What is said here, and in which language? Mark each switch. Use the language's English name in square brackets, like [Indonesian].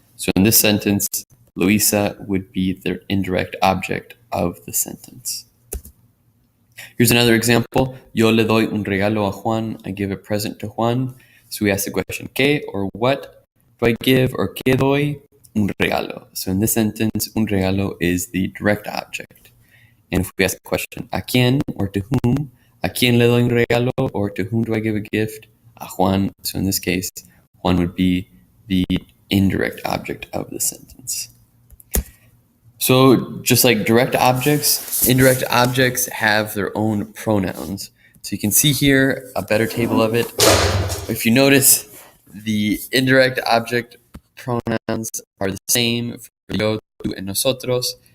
[English] So in this sentence, Luisa would be the indirect object of the sentence. [Spanish] Here's another example. Yo le doy un regalo a Juan. [English] I give a present to Juan. So we ask the question, ¿qué or what do I give, or [Spanish] qué doy? Un regalo. [English] So in this sentence, un regalo is the direct object. And if we ask the question, ¿a quién or to whom? [Spanish] ¿A quién le doy un regalo, [English] or to whom do I give a gift? [Spanish] A Juan. [English] So in this case, Juan would be the indirect object of the sentence. So just like direct objects, indirect objects have their own pronouns. So you can see here a better table of it. If you notice, the indirect object pronouns are the same for yo, tú, and nosotros.